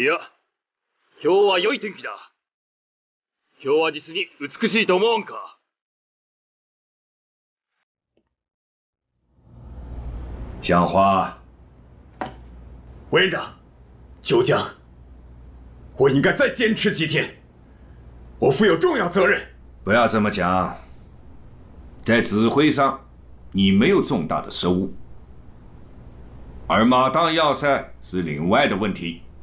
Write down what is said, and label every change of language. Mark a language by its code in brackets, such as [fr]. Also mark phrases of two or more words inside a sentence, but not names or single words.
[ja] いや、今日は良い天気だ。今日は実に美しいと思わんか。 [zh] 讲话。委员长，九江，我应该再坚持几天，我负有重要责任。不要这么讲，在指挥上你没有重大的失误，而马当要塞是另外的问题。